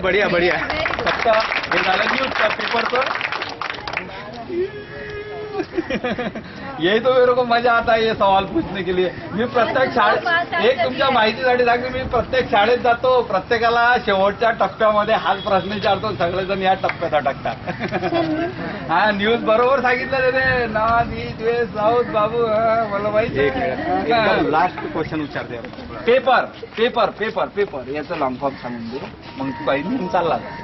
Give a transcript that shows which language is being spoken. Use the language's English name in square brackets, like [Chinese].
[Hindi] बढ़िया बढ़िया. [Marathi] फक्त हे झालं न्यूज पेपरचं. [Hindi] यही तो मेरे को मजा आता है ये सवाल पूछने के लिए. [Marathi] मी प्रत्येक शाळेत एक तुमच्या माहितीसाठी सांगतो, मी प्रत्येक शाळेत जातो, प्रत्येकाला शेवटच्या टप्प्यामध्ये हाच प्रश्न विचारतो, सगळेजण या टप्प्यात अटकतात. हा न्यूज बरोबर सांगितलं त्याने, नॉर्थ ईस्ट वेस्ट साऊथ बाबू. मला माहिती. लास्ट क्वेश्चन विचारते. पेपर पेपर पेपर पेपर याचं लॉंग फॉर्म सांगून दे, मग तू काही घेऊन चालला.